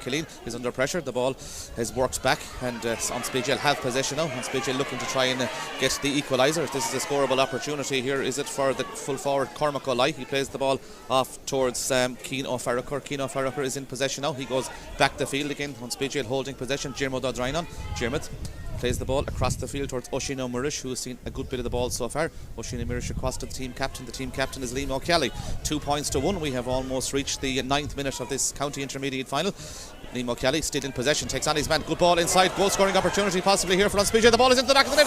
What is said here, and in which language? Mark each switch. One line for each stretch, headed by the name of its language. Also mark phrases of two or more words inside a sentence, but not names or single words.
English: Killian is under pressure. The ball has worked back, and Anspidgel have possession now. Anspidgel looking to try and get the equaliser. This is a scoreable opportunity here. Is it for the full forward Cormac O'Lye? He plays the ball off towards Cian O'Farrell. Cian O'Farrell is in possession now. He goes back the field again. Anspidgel holding possession. Diarmuid O'Drinan. Diarmuid plays the ball across the field towards Oisin O'Murish, who has seen a good bit of the ball so far. Oisin O'Murish across to the team captain. The team captain is Liam O'Kelly. 2 points to 1. We have almost reached the 9th minute of this county intermediate final. Liam O'Kelly still in possession, takes on his man. Good ball inside. Goal scoring opportunity possibly here for Anspidgel. The ball is into the back of the net.